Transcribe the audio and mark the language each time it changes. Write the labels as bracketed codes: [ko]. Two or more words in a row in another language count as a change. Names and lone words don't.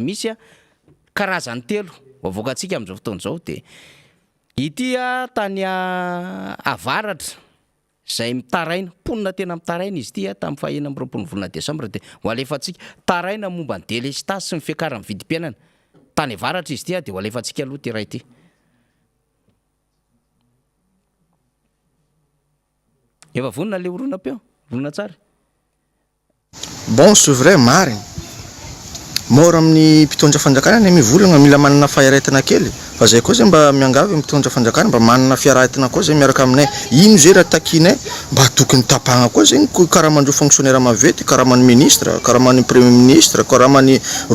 [mg] a karazany telo voavoakantsika am'izao fotoana zao de ity a tany avaratra zay mitaraina ponina tena mitaraina izy ity a tamin'ny fahina amby 20 volana desambra de ho alefatsika taraina momba ny délestage sy ny fiakaran'ny vidim-piainana tany avaratra izy ity a de ho alefatsika aloha ty ray ity efa vonina le oronam-peo oronatsary [fr] bon c'est vrai [mg] marina mora amin'ny mpitondra fanjakana ny mivolagna mila manana faharetana kely fa zay koa zay mba miangavy mitondra fanjakana mba manana fiararetana koa zay miaraka aminay ino zay raha takinay mba tokony tapagna koa zegny karaha mandro fonctionnaire mavety karaha many ministre karaha many [fr] premier ministre [mg] karaha many ro